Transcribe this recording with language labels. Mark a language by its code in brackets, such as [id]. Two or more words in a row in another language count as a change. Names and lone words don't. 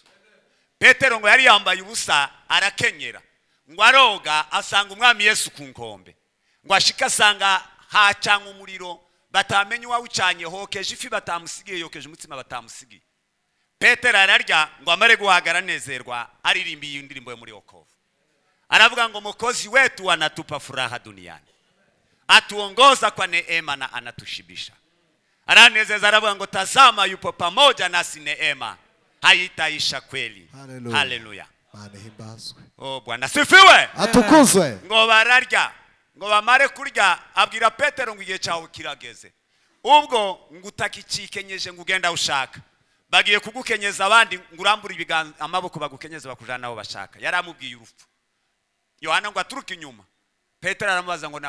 [rn] Petero ngo yari yambaye ubusa arakenyera, ngo aroga asanga umwami Yesu ku nkombe, ngo ashika asanga hacanga umuriro batamenye wawucanye hokeje ifi batamusigiye, yokeje umutsima batamusigiye. Petero ararya ngo amare guhagara nezerwa, aririmbiye indirimbo yo muri wokovu. Aravuga ngo [sw] Mwokozi wetu anatupa furaha duniani, atuongoza kwa neema na anatushibisha. [rn] Aranezeza, aravuga ngo [sw] tazama yupo pamoja nasi, neema haitaisha kweli. Haleluya. Oh Bwana sifiwe. Atukuzwe. [rn] Ngo bararya, ngo bamare kurya, abwira Petero ngo igihe cyawe kirageze, ubwo ngo utakikenyeje ngo ugenda ushaka. bagiye kugukenyeza abandi ngurambura ibiganza amaboko bagukenyeza bakujana aho bashaka yaramubwiye urupfu Yohana ngo aturuka inyuma Petero aramubaza ngo